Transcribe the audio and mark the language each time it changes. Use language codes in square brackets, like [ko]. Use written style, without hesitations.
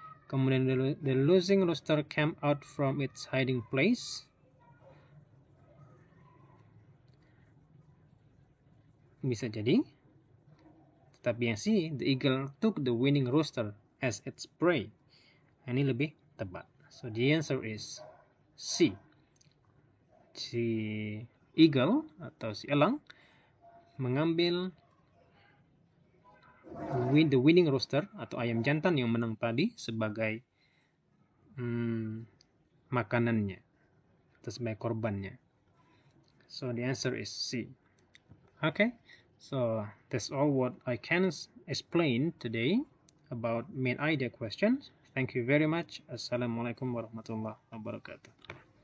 [en] Kemudian the losing rooster came out from its hiding place. [id] Bisa jadi. Tetapi yang C, [en] the eagle took the winning rooster as its prey. [id] Ini lebih tepat. [en] So the answer is C. [id] Si eagle atau si elang mengambil [en] the winning rooster [id] atau ayam jantan yang menang tadi sebagai makanannya atau sebagai korbannya. [en] So the answer is C. Okay, so that's all what I can explain today about main idea questions. Thank you very much. Assalamualaikum warahmatullahi wabarakatuh.